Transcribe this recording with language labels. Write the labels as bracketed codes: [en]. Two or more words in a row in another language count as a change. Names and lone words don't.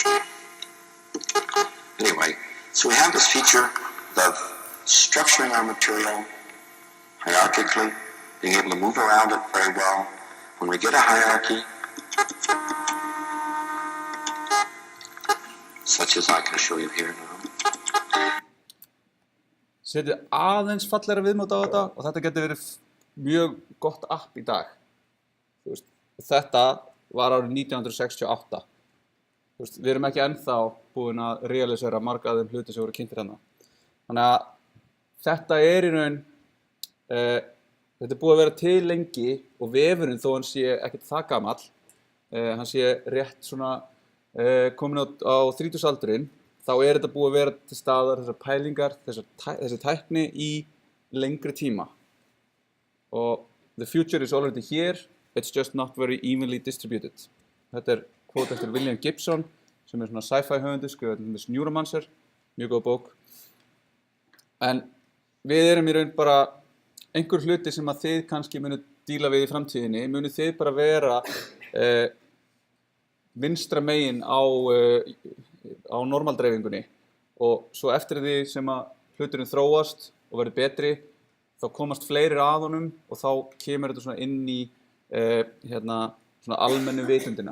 [en] Anyway, so we have this feature of structuring our material hierarchically, being able to move around it very well. When we get a hierarchy, such as I can show you here now. [is] Setið aðeins fallegra viðmót á þetta og þetta getur verið mjög gott app í dag. Þú veist, þetta var árið 1968. Þú veist, við erum ekki ennþá búin að realisera marga af þeim hluti sem voru kynntir hérna. Þannig að þetta er í raun, þetta er búið að vera til lengi og vefurinn þó hann sé ekkert það gamall, hann sé rétt svona komin á 30-aldurinn, þá er þetta búið að vera til staðar þessar pælingar, þessi tækni í lengri tíma. [en] Og the future is already here, it's just not very evenly distributed. [is] Þetta er quote eftir William Gibson, sem er svona sci-fi höfundur, skrifaði til dæmis Neuromancer, mjög góð bók. En við erum í raun bara einhver hluti sem að þið kannski munu díla við í framtíðinni, munu þið bara vera vinstra megin á normaldreifingunni og svo eftir því sem að hluturinn þróast og verður betri þá komast fleiri að honum og þá kemur þetta svona inn í svona almennu vitundina.